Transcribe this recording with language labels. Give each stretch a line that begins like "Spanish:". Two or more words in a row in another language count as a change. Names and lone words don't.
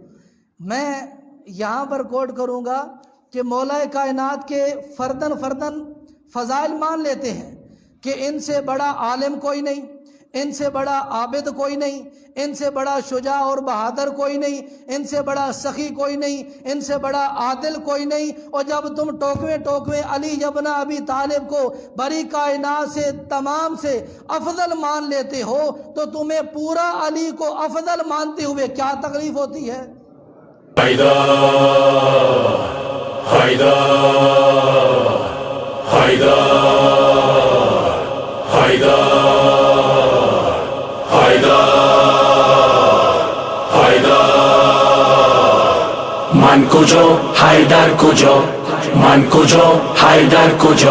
Urdu: میں یہاں پر کوٹ کروں گا کہ مولا کائنات کے فردن فضائل مان لیتے ہیں کہ ان سے بڑا عالم کوئی نہیں، ان سے بڑا عابد کوئی نہیں، ان سے بڑا شجاع اور بہادر کوئی نہیں، ان سے بڑا سخی کوئی نہیں، ان سے بڑا عادل کوئی نہیں۔ اور جب تم ٹوکویں علی ابن ابی طالب کو بڑی کائنات سے تمام سے افضل مان لیتے ہو تو تمہیں پورا علی کو افضل مانتے ہوئے کیا تکلیف ہوتی ہے؟
Persian: حیدر حیدر حیدر حیدر حیدر حیدر من کجا حیدر کجا، من کجا حیدر کجا،